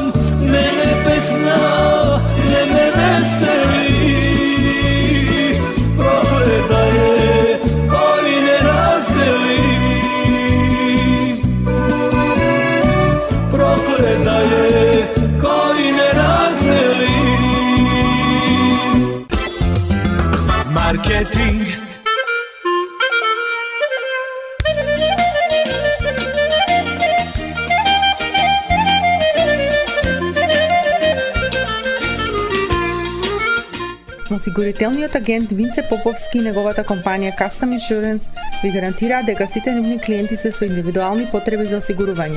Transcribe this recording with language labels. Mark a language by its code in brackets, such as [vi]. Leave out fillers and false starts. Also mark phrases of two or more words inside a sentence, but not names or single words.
[sr] Mene pesna, mene veseli, prokleta je koji ne razveli. Prokleta je koji ne razveli. [mk] Marketing. Осигурителниот агент Винце Поповски и неговата компанија Custom Insurance ви гарантираат дека сите нивни клиенти се со индивидуални потреби за осигурување.